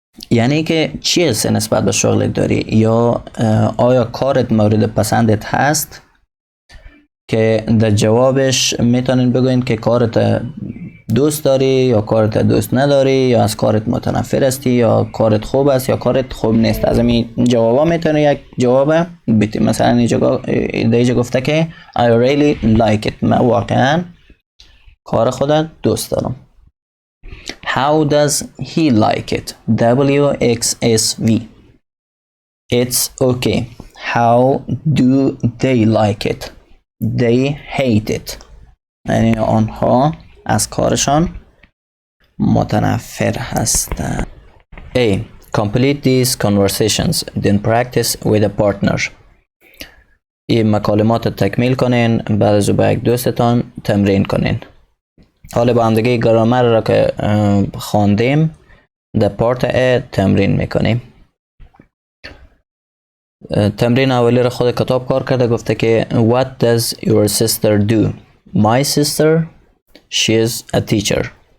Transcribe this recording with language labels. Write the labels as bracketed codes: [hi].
[fa] یعنی که چی است نسبت به شغلت داری، یا آیا کارت مورد پسندت هست، که در جوابش میتونین بگوین که کارت دوست داری یا کارت دوست نداری، یا از کارت متنفر هستی، یا کارت خوب است یا کارت خوب نیست. از این جوابا میتونی یک جواب بدی. مثلا اینجا گفته که [en] I really like it، [fa] من واقعا کار خودت دوست دارم. [en] How does he like it WXSV It's okay. How do they like it They hate it، [fa] یعنی آنها از کارشان متنفر هستند. [en] A. Complete these conversations then practice with a partner. [fa] این مکالمات تکمیل کنین، بعد از او با یک دوستتان تمرین کنین. حالا با هم دیگه گرامر را که خواندیم در پارت A تمرین میکنیم. تمرین اولی را خود کتاب کار کرده، گفته که [en] What does your sister do؟ My sister She is a teacher.